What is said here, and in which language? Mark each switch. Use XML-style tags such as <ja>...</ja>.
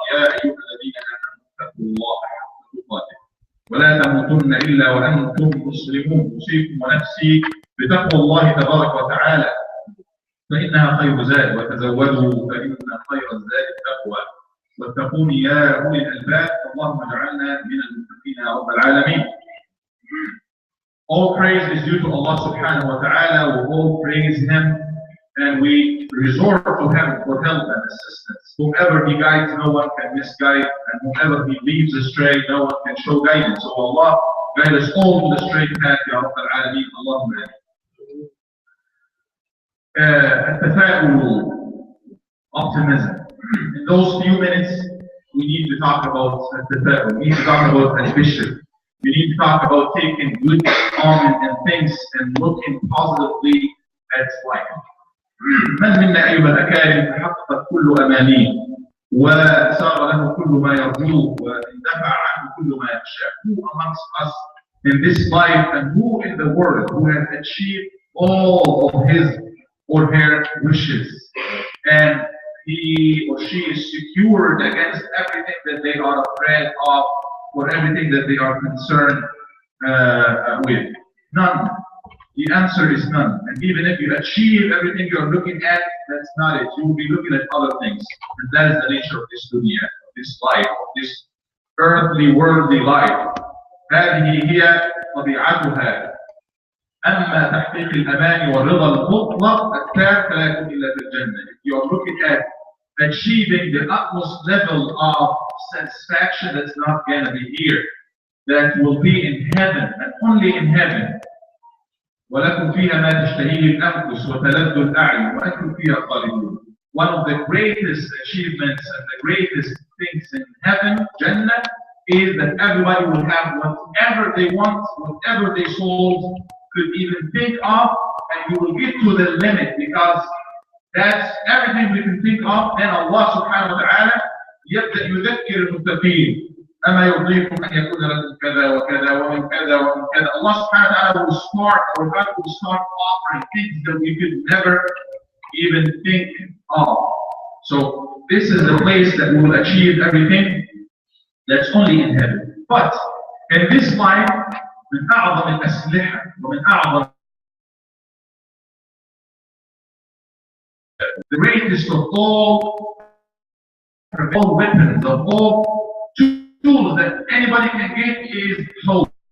<ar>يا أيها الذين آمنوا اتقوا الله حق تقاته ولا تموتن إلا وأنتم مسلمون. أوصيكم ونفسي بتقوى الله تبارك وتعالى فإنها خير زاد، وتزودوا فإن خير الزاد التقوى، واتقون يا أولي الألباب. اللهم اجعلنا من المتقين يا رب العالمين.</ar> <en>All praise is due to Allah subhanahu wa ta'ala. We all praise Him and we resort to Him for help and assistance. Whoever He guides, no one can misguide, and whoever He leaves astray, no one can show guidance. So Allah guide us all to the straight path, Ya Rabb al-Alameen. Allahumma ameen. Optimism. In those few minutes, we need to talk about the we need to talk about al-bishr. We need to talk about taking good omen and things and looking positively at life.</en> <ar>من منا أيها الأكارم تحقق كل أمانيه وسار له كل ما يرجوه واندفع عنه كل ما يخشاه.</ar> <en>Who amongst us in this life and who in the world who has achieved all of his or her wishes and he or she is secured against everything that they are afraid of or everything that they are concerned with? None. The answer is none. And even if you achieve everything you're looking at, that's not it. You will be looking at other things. And that is the nature of this dunya, of this life, of this earthly, worldly life.</en> <ar>هذه هي طبيعتها. أما تحقيق الأمان والرضا المطلق التام فلا يكون إلا في الجنة.</ar> <en>If you are looking at achieving the utmost level of satisfaction, that's not going to be here. That will be in heaven and only in heaven.</en> <ar>ولكم فيها ما تشتهيه الأنفس وتلذ الأعين وأنتم فيها خالدون.</ar> <en>One of the greatest achievements and the greatest things in heaven, Jannah, is that everybody will have whatever they want, whatever their souls could even think of, and you will get to the limit because that's everything we can think of. Then</en> <ar>Allah subhanahu wa ta'ala يبدأ يذكر المتقين أما يرضيكم أن يكون لكم كذا وكذا ومن كذا ومن كذا.</ar> <en>Allah subhanahu wa ta'ala will start, or God will start offering things that we could never even think of. So this is the place that we will achieve everything that's only in heaven. But in this life,</en> <ar>من أعظم الأسلحة ومن أعظم</ar> <en>the greatest of all weapons, of all tools that anybody can get is hope.</en>